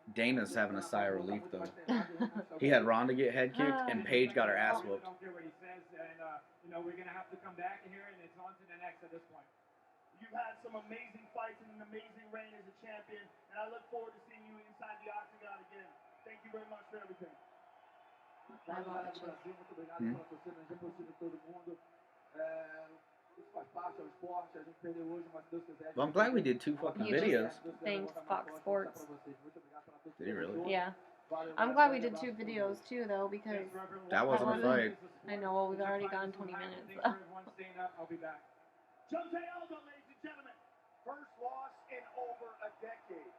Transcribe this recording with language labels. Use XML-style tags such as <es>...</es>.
<en>Dana's having a sigh of relief, though. He had Ronda get head kicked, and Paige got her ass whooped. I don't care what he says, and we're gonna have to come back here, and it's on to the next at this point. You've had some amazing fights and an amazing reign as a champion, and I look forward to seeing you inside the octagon again. Thank you very much for everything.</en> <pt>Brasil, muito obrigado pela torcida, a gente aproxima todo mundo. Isso faz parte, é um esporte, a gente perdeu hoje, mas Deus quiser.</pt> <en>Well, I'm glad we did 2 fucking You just videos. thanked Fox Sports. Did he really? Yeah. I'm glad we did 2 videos too, though, because That wasn't a fight. I know. Well, we've already gone 20 minutes. Thanks for everyone staying up. I'll be back. Aldo, ladies and gentlemen, first loss in over a decade.</en>